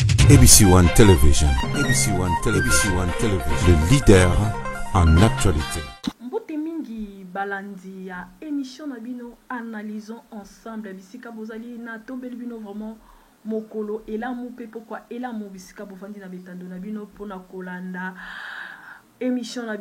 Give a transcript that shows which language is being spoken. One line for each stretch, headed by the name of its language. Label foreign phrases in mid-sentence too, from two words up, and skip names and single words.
English: ABC One Television. ABC One Television. ABC One Television.
French: Le leader en actualité.
Lingala: Mbote mingi balandi ya émission na bino
French: analysons ensemble
Lingala: bisika bozali na tombeli bino vraiment mokolo ela mupe pourquoi ela mo bisika bovandi na betando na bino pona kolanda émission na